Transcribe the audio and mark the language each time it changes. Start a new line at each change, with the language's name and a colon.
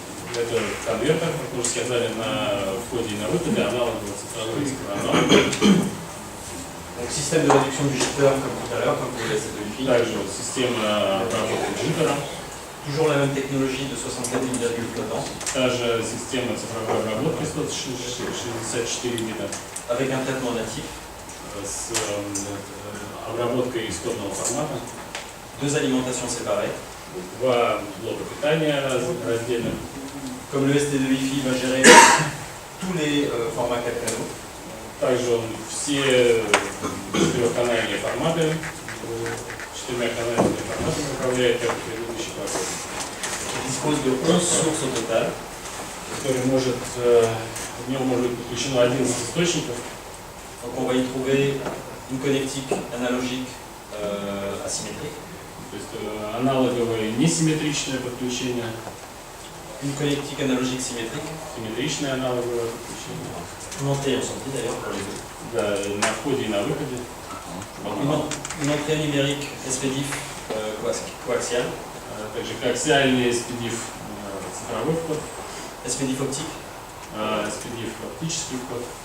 Russian: Это конвертер, как мы уже сказали, на входе и на выходе, аналоговый цифровой аналог.
French: Donc système de réduction du jitter comme tout à l'heure, comme pour les ST2FI.
Russian: Также вот система обработки джиттера.
French: Toujours la même technologie de 64 bits flottants.
Russian: Та же система цифровой обработки 164 бита.
French: Avec un traitement natif.
Russian: С обработкой исходного формата.
French: Deux alimentations séparées.
Russian: Два блока питания раздельных.
French: Comme le ST2FI va gérer tous les formats 4 canaux.
Russian: Также он все четырехканальные форматы, четырехканальные форматы управляет, как и предыдущий пакет.
French: Il dispose de 11 sources au total.
Russian: Который может, в нем может быть подключено 11 источников.
French: Donc on va y trouver une connectique analogique asymétrique.
Russian: То есть аналоговое несимметричное подключение.
French: Une connectique analogique symétrique.
Russian: Симметричное аналоговое подключение.
French: En entrée et en sortie d'ailleurs pour les deux.
Russian: Да, на входе и на выходе.
French: Une entrée numérique SPDIF coaxial.
Russian: Также коаксиальный SPDIF цифровой вход.
French: SPDIF optique.
Russian: SPDIF оптический вход.